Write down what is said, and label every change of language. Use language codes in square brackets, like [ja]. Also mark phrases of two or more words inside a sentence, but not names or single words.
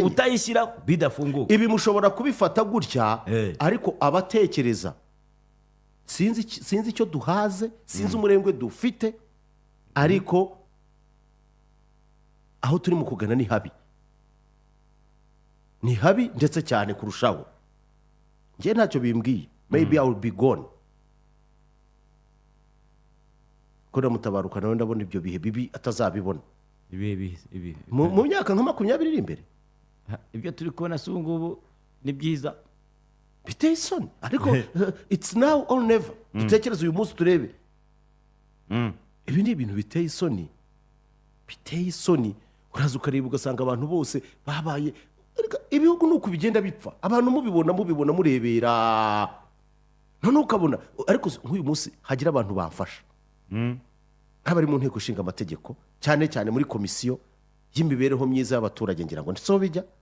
[rw] Utayishyiraho bidafunguka. Ibi mushobora kubifata gutya ariko abatekereza sinzi icyo duhaze sinzi umurengwe dufite ariko aho turi mu kugana ni habi ndetse cyane kurushaho. Ngiye ntacyo bimbwiye. [en] Maybe I will be gone. [rw] Kora Mutabaruka nawe ndabona ibyo bihe bibi atazabibona. Ibi mu myaka nka 20 iri imbere. Ibyo turi kubona se ngubu ni byiza. Biteye isoni ariko [en] it's now or never. [rw] Dutekereza uyu munsi turebe. Ibi ni ibintu biteye isoni. uraza ukareba ugasanga abantu bose babaye ibihugu ni uko bigenda bipfa abantu mubibona murebera noneho ukabona ariko nk'uyu munsi hagira abantu bamfasha nk'abari mu nteko ishinga amategeko cyane cyane muri komisiyo y'imibereho myiza y'abaturage ngira ngo ndetse bijya